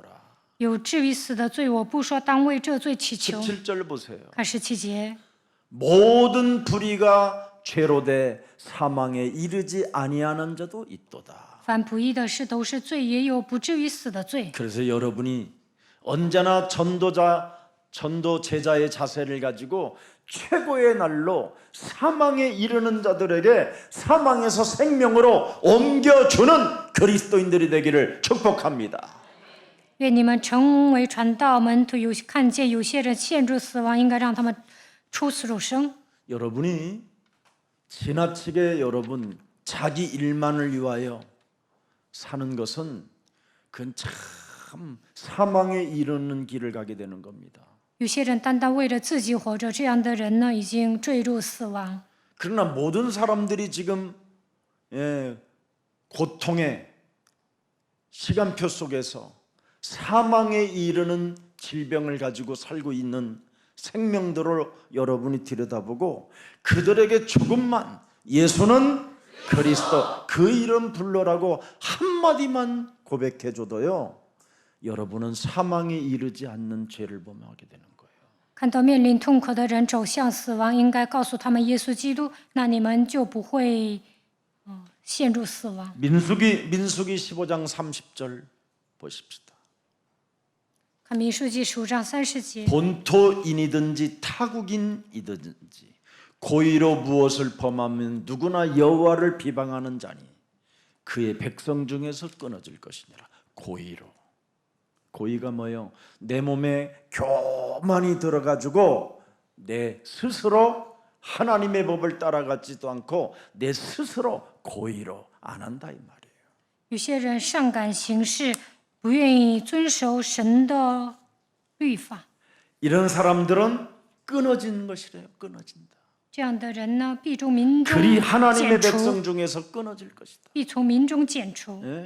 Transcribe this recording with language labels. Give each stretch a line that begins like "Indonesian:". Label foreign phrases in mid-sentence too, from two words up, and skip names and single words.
Chinese: 有至于死的罪，我不说当为这罪祈求。
Korean: 17절 보세요.
Chinese: 看17节，
Korean: 모든 불의가 죄로 돼 사망에 이르지 아니하는 자도 있도다.
Chinese: 凡不义的事都是罪，也有不至于死的罪。
Korean: 그래서 여러분이 언제나 전도 제자의 자세를 가지고 최고의 날로 사망에 이르는 자들에게 사망에서 생명으로 옮겨주는 그리스도인들이 되기를 축복합니다.
Chinese: 愿你们成为传道门徒，看见有些人陷入死亡，应该让他们出死入生。
Korean: 여러분이 지나치게 여러분 자기 일만을 위하여 사는 것은 그건 참 사망에 이르는 길을 가게 되는 겁니다.
Chinese: 有些人单单为了自己活着，这样的人呢，已经坠入死亡。
Korean: 그러나 모든 사람들이 지금 고통의 시간표 속에서 사망에 이르는 질병을 가지고 살고 있는 생명들을 여러분이 들여다보고 그들에게 조금만 예수는 그리스도 그 이름 불러라고 한마디만 고백해줘도요, 여러분은 사망에 이르지 않는 죄를 범하게 되는 거예요.
Chinese: 看到面临痛苦的人走向死亡，应该告诉他们耶稣基督，那你们就不会陷入死亡。
Korean: 민수기 15장 30절 보십시다.
Chinese: 看民数记15章30节，
Korean: 본토인이든지 타국인이든지 고의로 무엇을 범하면 누구나 여호와를 비방하는 자니 그의 백성 중에서 끊어질 것이니라. 고의로. 고의가 뭐예요? 내 몸에 교만이 들어가지고 내 스스로 하나님의 법을 따라가지도 않고 내 스스로 고의로 안 한다 이 말이에요.
Chinese: 有些人上赶行事，不愿意遵守神的律法，
Korean: 이런 사람들은 끊어지는 것이래요. 끊어진다.
Chinese: 这样的人呢，必从民中
Korean: 그리 하나님의
Chinese: 剪除，
Korean: 백성 중에서 끊어질 것이다.
Chinese: 必从民中剪除。